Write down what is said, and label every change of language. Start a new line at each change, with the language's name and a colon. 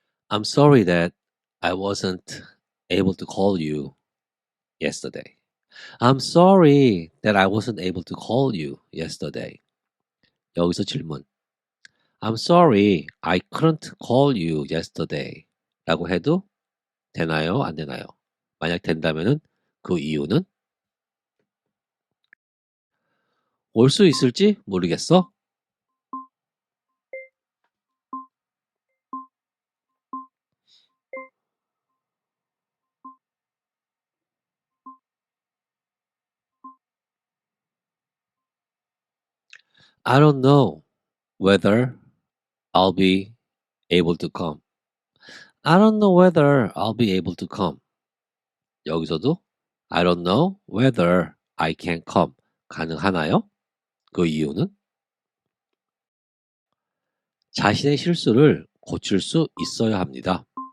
English: I'm sorry that I wasn't able to call you yesterday. I'm sorry that I wasn't able to call you yesterday.
Korean: 여기서 질문.
English: I'm sorry I couldn't call you yesterday.
Korean: 라고 해도 되나요? 안 되나요? 만약 된다면은 그 이유는 올 수 있을지 모르겠어.
English: I don't know whether I'll be able to come. I don't know whether I'll be able to come.
Korean: 여기서도
English: I don't know whether I can come.
Korean: 가능하나요? 그 이유는 자신의 실수를 고칠 수 있어야 합니다.